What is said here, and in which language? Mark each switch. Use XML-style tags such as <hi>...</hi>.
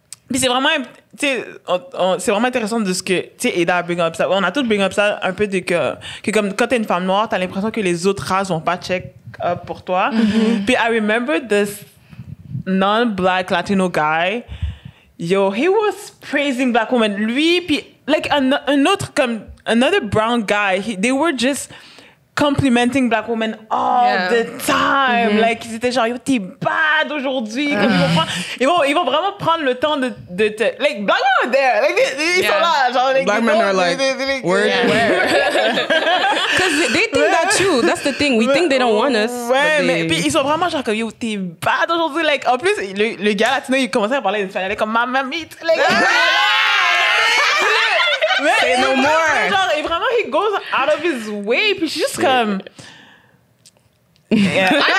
<fr>Puis c'est vraiment, tu sais, c'est vraiment intéressant de ce que, tu sais, Ada bring up ça. On a tous bring up ça un peu de que comme quand t'es une femme noire, t'as l'impression que les autres races vont pas check up pour toi.</fr> <en>Puis I remember this non-black Latino guy. Yo, he was praising Black women.</en> <fr>Lui, puis</fr> <en>like another brown guy, they were just complimenting Black women all the time.</en> <fr>Like, c'était genre, yo, t'es bad aujourd'hui. Ils vont vraiment prendre le temps de te...</fr> <en>Like, Black men are there.</en> <fr>Like, ils sont là. Genre, like,</fr> <en>Black men are like, where? Because they think that too. That's the thing. We think they don't want us.</en> <fr>Ouais, mais puis ils sont vraiment genre comme, yo, t'es bad aujourd'hui. Like, en plus, le gars latino, il commençait à parler espagnol comme, mamma mia. Like,</fr> <en>Say no more.</en> <fr>Genre, et vraiment,</fr> <en>he goes out of his way.</en> <fr>Puis je suis juste comme... Yeah.</fr>